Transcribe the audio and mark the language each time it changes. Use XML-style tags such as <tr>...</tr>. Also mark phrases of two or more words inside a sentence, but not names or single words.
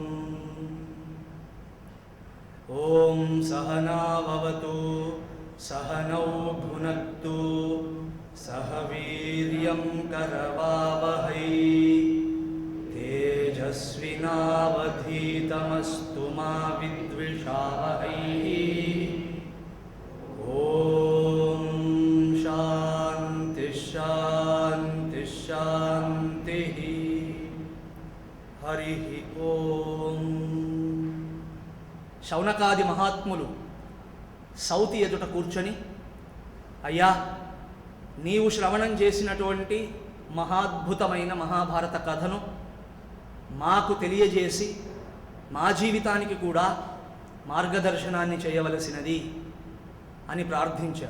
<sa>ओम सहना भवतु सहनौ भुनक्तु सह वीर्यं करवावहै तेजस्विनावधीतमस्तु मा विद्विषावहै। ओम शांति शांति शांति। हरि ओम।</sa> <te>శౌనకాది మహాత్ములు సౌతి ఎదుట కూర్చొని, అయ్యా, నీవు శ్రవణం చేసినటువంటి మహాద్భుతమైన మహాభారత కథను మాకు తెలియజేసి మా జీవితానికి కూడా మార్గదర్శనాన్ని చేయవలసినది అని ప్రార్థించారు.</te>